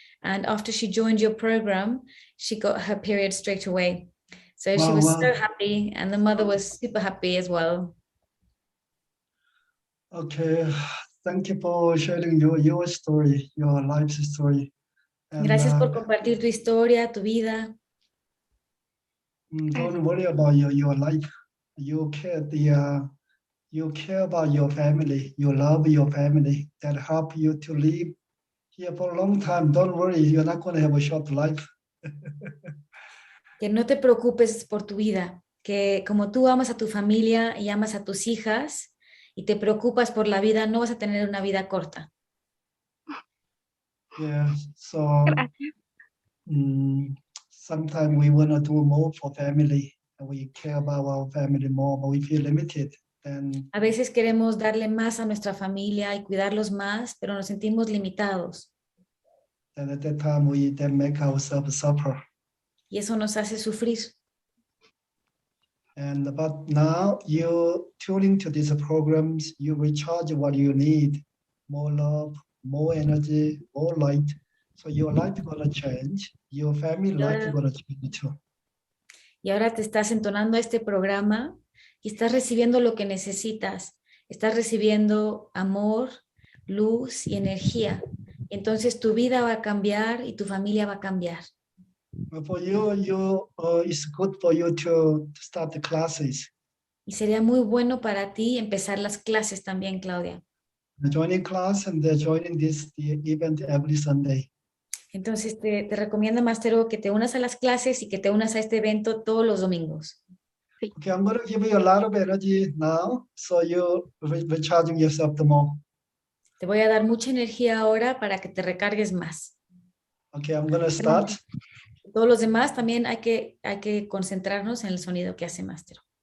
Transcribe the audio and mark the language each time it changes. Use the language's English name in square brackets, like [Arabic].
[English] And after she joined your program, she got her period straight away. So she was so happy, and the mother was super happy as well. Okay, Thank you for sharing your story, your life story. And [Spanish] Gracias por compartir tu historia, tu vida. [English] don't worry about your life. You care about your family. You love your family. That help you to live here for a long time. Don't worry, you're not going to have a short life. [Spanish] Que no te preocupes por tu vida, que como tú amas a tu familia y amas a tus hijas y te preocupas por la vida, no vas a tener una vida corta. [English] Yeah, so sometimes we want to do more for family. We care about our family more, but we feel limited. Then [Spanish] A veces queremos darle más a nuestra familia y cuidarlos más, pero nos sentimos limitados. [English] and at that time we then make ourselves suffer. [Spanish] Y eso nos hace sufrir. [English] But now you tuning to these programs, you recharge what you need, more love, more energy, more light. So your life is gonna change. Your family life is gonna change too. [Spanish] Y ahora te estás entonando a este programa y estás recibiendo lo que necesitas. Estás recibiendo amor, luz y energía. Entonces tu vida va a cambiar y tu familia va a cambiar. [English] For you, it's good for you to start the classes. [Spanish] Y sería muy bueno para ti empezar las clases también, Claudia. [English] Joining class and they're joining the event every Sunday. [Spanish] Entonces te recomiendo, Mastero, que te unas a las clases y que te unas a este evento todos los domingos. [English] Okay, I'm going to give you a lot of energy now, so you're recharging yourself the more. [Spanish] Te voy a dar mucha energía ahora para que te recargues más. [English] Okay, I'm going to start. [Spanish] Todos los demás también hay que concentrarnos en el sonido que hace Mastero.